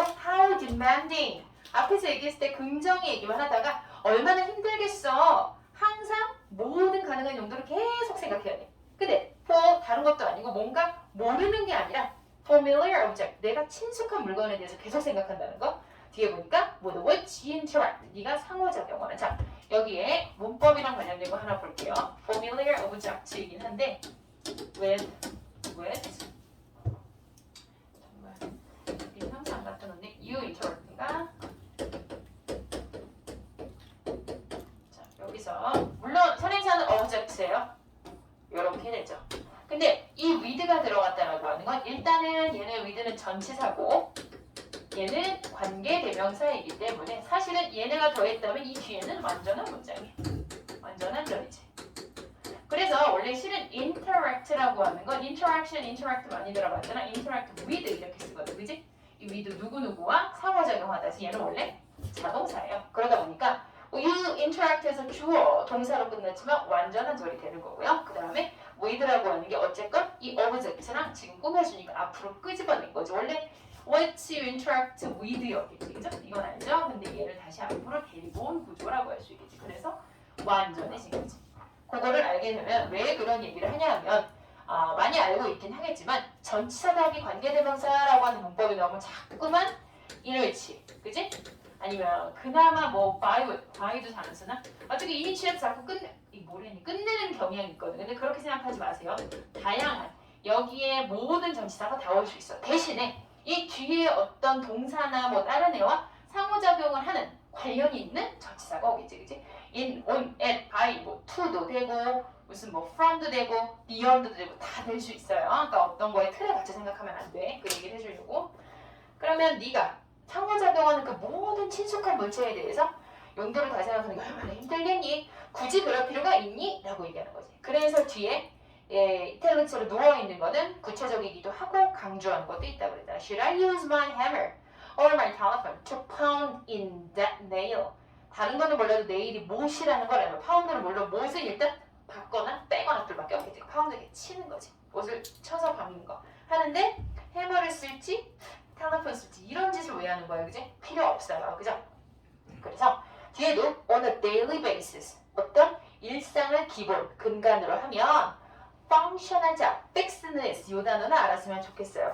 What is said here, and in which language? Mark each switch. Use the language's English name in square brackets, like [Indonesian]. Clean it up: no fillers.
[English] How demanding. [Korean] 앞에서 얘기했을 때 긍정의 얘기만 하다가 얼마나 힘들겠어. 항상 모든 가능한 용도를 계속 생각해야 돼. 근데 for 다른 것도 아니고 뭔가 모르는 게 아니라 [English] familiar object. [Korean] 내가 친숙한 물건에 대해서 계속 생각한다는 거. 뒤에 보니까 [English] with which interact. [Korean] 네가 상호작용하는. 자, 여기에 문법이랑 관련된 거 하나 볼게요. familiar object이긴 한데 with 정말 이 항상 같은 건데 [English] you interact [Korean] 가 자, 여기서 물론 선행사는 object예요. 이렇게 되죠. 근데 이 with가 들어갔다라고 하는 건 일단은 얘는 with는 전치사고 얘는 관계대명사이기 때문에 사실은 얘네가 더했다면 이 뒤에는 완전한 문장이에요. 완전한 절이지. 그래서 원래 실은 interact라고 하는 건 interact 많이 들어봤잖아. [English] interact with [Korean] 이렇게 쓰거든. 그지? 이 with 누구누구와 상호작용하다. 그래서 얘는 원래 자동사예요. 그러다 보니까 you interact에서 주어 동사로 끝났지만 완전한 절이 되는 거고요. 그 다음에 with라고 하는 게 어쨌건 이 object랑 지금 꾸며주니까 앞으로 끄집어낸 거지. 원래 [English] what you interact with [Korean] 였겠지, 그죠? 이건 알죠? 근데 얘를 다시 앞으로 데리고 온 구조라고 할 수 있겠지. 그래서 완전해진 거지. 그거를 알게 되면 왜 그런 얘기를 하냐 하면 많이 알고 있긴 하겠지만 전치사 답이 관계대명사라고 하는 문법이 나오면 자꾸만 이럴지, 그지? 아니면 그나마 뭐 by도 잘 안 쓰나? 어떻게 이니치에서 자꾸 끝내는 경향이 있거든. 근데 그렇게 생각하지 마세요. 다양한 여기에 모든 전치사가 다 올 수 있어. 대신에 이 뒤에 어떤 동사나 뭐 다른 애와 상호작용을 하는 관련이 있는 전치사가 오겠지, 그치? in, on, at, by, 뭐 to도 되고 무슨 뭐 from도 되고 beyond도 되고 다 될 수 있어요. 그러니까 어떤 거에 틀에 같이 생각하면 안 돼. 그 얘기를 해주려고. 그러면 네가 상호작용하는 그 모든 친숙한 물체에 대해서 용도를 다 생각하는 게 얼마나 힘들겠니? 굳이 그럴 필요가 있니? 라고 얘기하는 거지. 그래서 뒤에 이탈리아어로 누워있는 거는 구체적이기도 하고 강조하는 것도 있다고 그랬다. [English] Should I use my hammer or my telephone to pound in that nail? [Korean] 다른 거는 몰라도 네일이 못이라는 걸 알면 파운드는 물론 못을 일단 박거나 빼거나 둘밖에 없겠지. 파운드에 치는 거지. 못을 쳐서 박는 거. 하는데 해머를 쓸지 텔레폰 쓸지 이런 짓을 왜 하는 거예요? 그지? 필요 없어요. 그죠? 그래서 뒤에도 [English] on a daily basis [Korean] 어떤 일상을 기본 근간으로 하면 function하자 fixedness 이 단어는 알았으면 좋겠어요.